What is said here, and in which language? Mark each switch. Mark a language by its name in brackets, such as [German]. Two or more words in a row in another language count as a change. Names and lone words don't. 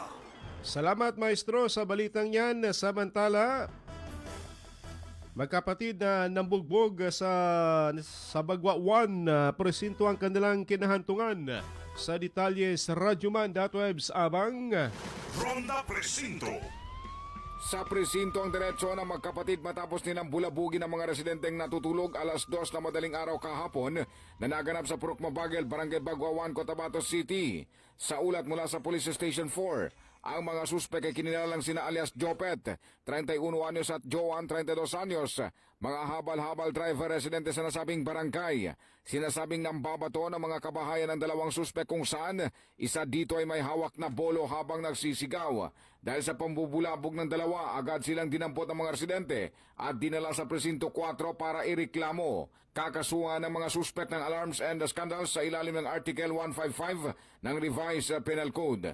[Filipino] Salamat Maestro sa balitang yan. Samantala, magkapatid na nambugbog sa Bagwa 1 presinto ang kanilang kinahantungan. Sa detalye sa Radyoman Datwebs Abang. Ronda Presinto. Sa presinto ang diretsyo ng magkapatid matapos nilang bulabugin ang mga residenteng natutulog alas 2 na madaling araw kahapon na naganap sa Purok Mabagel, Barangay Bagwa 1, Cotabato City. Sa ulat mula sa Police Station 4, ang mga suspek ay kinilalang sina alias Jopet, 31 anyos at Joan, 32 anyos. Mga habal-habal driver residente sa nasabing barangay. Sinasabing nambabato ng mga kabahayan ng dalawang suspek kung saan isa dito ay may hawak na bolo habang nagsisigaw. Dahil sa pambubulabog ng dalawa, agad silang dinampot ng mga residente at dinala sa presinto 4 para ireklamo. Kakasuhan ng mga suspect ng [English] alarms and scandals [Filipino] sa ilalim ng Article 155 ng Revised Penal Code.